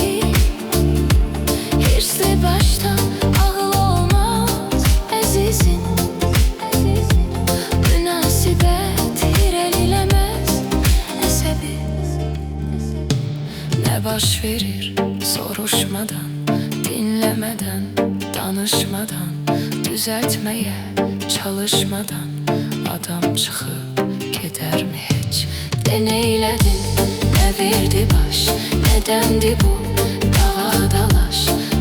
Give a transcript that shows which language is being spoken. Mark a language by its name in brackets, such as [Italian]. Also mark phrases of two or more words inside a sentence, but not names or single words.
[Azerbaijani] Hirsli başda ağıl olmaz əzizim, münasibət irəliləməz əsəbi. Ne baş verir soruşmadan, [Turkish] dinlemeden, danışmadan, düzeltmeye çalışmadan adam çıkıp gider mi hiç? Deneyledin, ne verdi baş, nedendi bu dava dalaş?